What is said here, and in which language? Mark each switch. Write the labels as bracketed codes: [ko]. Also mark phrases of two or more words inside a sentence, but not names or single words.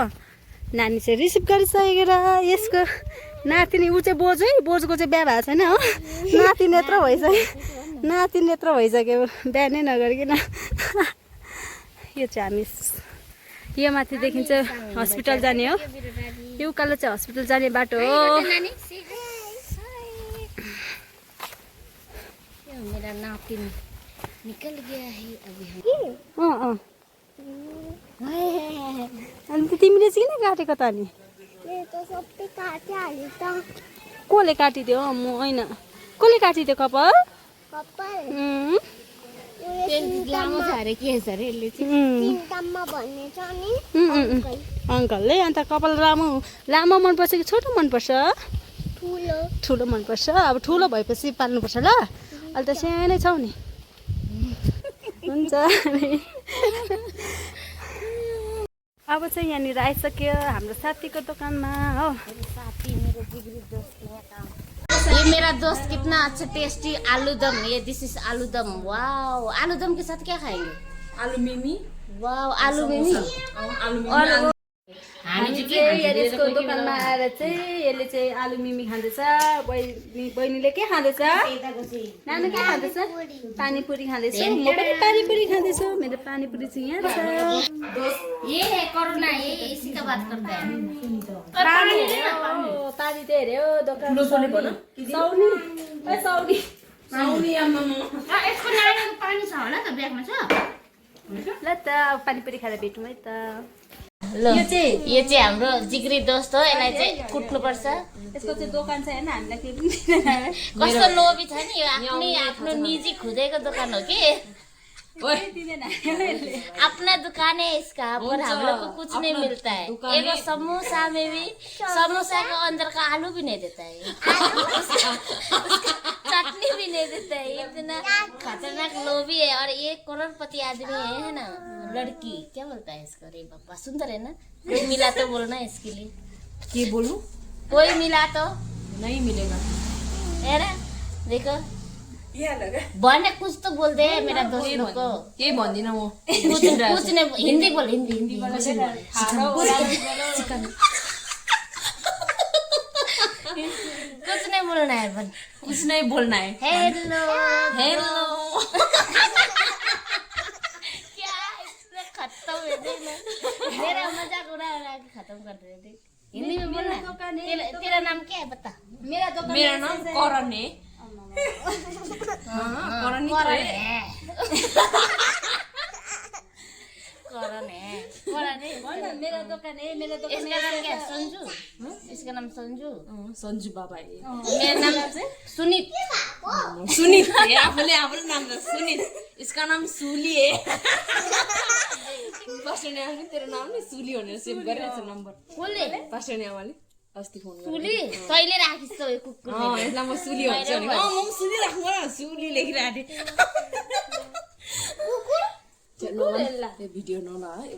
[ne] नानी चाहिँ रिसिभ गरिसकेर यसको नातिनी ऊ चाहिँ बोजू है। बोजूको चाहिँ बिहा भएको छैन हो। नाति नेत्र भइसक्यो बिहा नै नगरिकन। यो चाहिँ हामी यो माथि देखिन्छ हस्पिटल जाने हो। यो उकालो चाहिँ हस्पिटल जाने बाटो हो। [hi] मेरा नातिन निकल गया है अभी। [ne] अन्त तिमीले चाहिँ किन काटेको त नि? कसले काटिदियो? म होइन। कसले काटिदियो कपाल? लामो छ अरे के छ अरे यसले चाहिँ अङ्कलले। अन्त कपाल लामो मनपर्छ कि छोटो मनपर्छ? ठुलो मनपर्छ। अब ठुलो भएपछि पाल्नुपर्छ ल। अहिले त सानै छौ नि। हुन्छ अब चाहिँ यहाँनिर आइसक्यो हाम्रो साथीको दोकानमा हो। साथी मेरो जिगरी दोस्त यहाँ काम। [hi] ये मेरा दोस्त कितना अच्छा टेस्टी आलूदम। [en] ये this is आलूदम। [hi] वाओ आलूदम के साथ क्या खाएंगे? आलू मिमी। वाओ आलू मिमी। [ne] और हामी चाहिँ यसको दोकानमा आएर चाहिँ यसले चाहिँ आलु मिमी खाँदैछ। बहिनीले के खाँदैछ? नानु के खाँदैछ? पानीपुरी खाँदैछ। म पनि पानीपुरी खाँदैछु। मेरो पानीपुरी चाहिँ यहाँ छ। [hi] ये है कोरोना। ये इसी का बात करता है। [ne] पानी चाहिँ हेऱ्यो दोकान साउनी यसको नानीको पानी छ होला त ब्यागमा छ। ल त पानीपुरी खाएर भेटौँ है त। यो चाहिँ हाम्रो जिगरी दोस्त हो। यसलाई चाहिँ कुट्नुपर्छ। यसको चाहिँ दोकान छ हैन। हामीलाई केही पनि कस्तो लोभी छ नि। यो आफ्नो निजी खुदेको दोकान हो कि। [hi] अपना दुकान है इसका पर हम लोग को कुछ नहीं मिलता है। एगो समोसा में भी समोसा का अंदर का आलू भी नहीं देता है। चटनी भी नहीं देता है। इतना खतरनाक लोभी है। और ये करोड़पति आदमी है ना। लड़की क्या बोलता है इसको? अरे बापा सुंदर है ना। कोई मिला तो बोलना इसके लिए। ये बोलूं? कोई मिला तो नहीं मिलेगा है ना। देखो भने कुछ तो बोल दे मेरा दोस्त लोग को [ne] केही भन्दिनँ म [hi] कुछ नहीं हिंदी बोल हिंदी कुछ नहीं बोलना है बन कुछ नहीं बोलना है हेलो हेलो क्या इससे खत्म है देखना मेरा मजाक उड़ा उड़ा के खत्म कर रहे थे हिंदी में बोलना है तेरा नाम क्या है बता मेरा नाम करण है करण ही तो है करण है मेरा दुकान है इसका नाम क्या है संजू इसका नाम संजू सन्जु बाबा है मेरा नाम सुनीत [ne] सुनित आफूले आफ्नो नाम त सुनित [hi] इसका नाम सुली है [ne] पास्टर आमाले तेरो नाम नि सुली भनेर सेभ गरिरहेछ नम्बर कसले पास्टर आमाले अस्ति फोन गरेर सुली तैले राखिस् त यो कुकुर यसलाई म सुली भन्छु भने म पनि सुली राख्नु पर्यो सुली लेखिरहेको थिएँ यो भिडियो नला